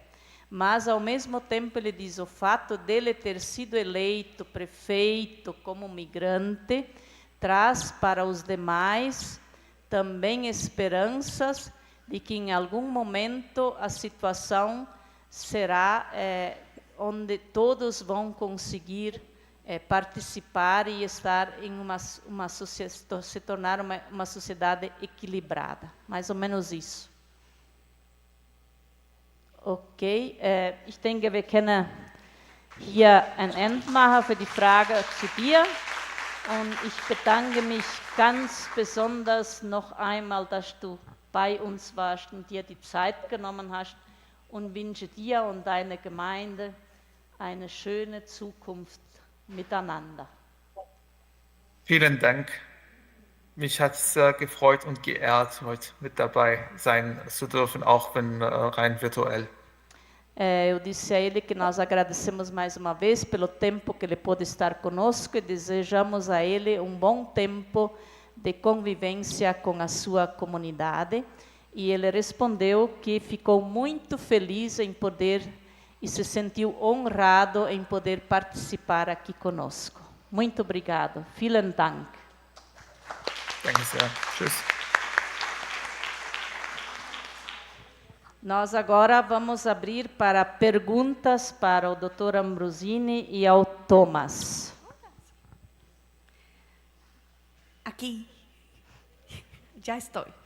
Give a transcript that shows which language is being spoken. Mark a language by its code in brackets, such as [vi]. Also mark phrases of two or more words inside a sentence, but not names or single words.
[pt] Mas, ao mesmo tempo, ele diz o fato dele ter sido eleito prefeito como migrante traz para os demais também esperanças de que em algum momento a situação será onde todos vão conseguir participar e estar em se tornar uma sociedade equilibrada. Mais ou menos isso. [de] Okay, ich denke, wir können hier ein Ende machen für die Frage zu dir. Und ich bedanke mich ganz besonders noch einmal, dass du bei uns warst und dir die Zeit genommen hast und wünsche dir und deiner Gemeinde eine schöne Zukunft miteinander. Vielen Dank. Mich hat es sehr gefreut und geehrt, heute mit dabei sein zu dürfen, auch wenn rein virtuell. [pt] Eu disse a ele que nós agradecemos mais uma vez pelo tempo que ele pôde estar conosco e desejamos a ele um bom tempo de convivência com a sua comunidade. E ele respondeu que ficou muito feliz em poder e se sentiu honrado em poder participar aqui conosco. Muito obrigado. [de] Vielen Dank. Danke sehr. Tschüss. [pt] Nós agora vamos abrir para perguntas para o Dr. Ambrosini e ao Thomas. Aqui, já estou.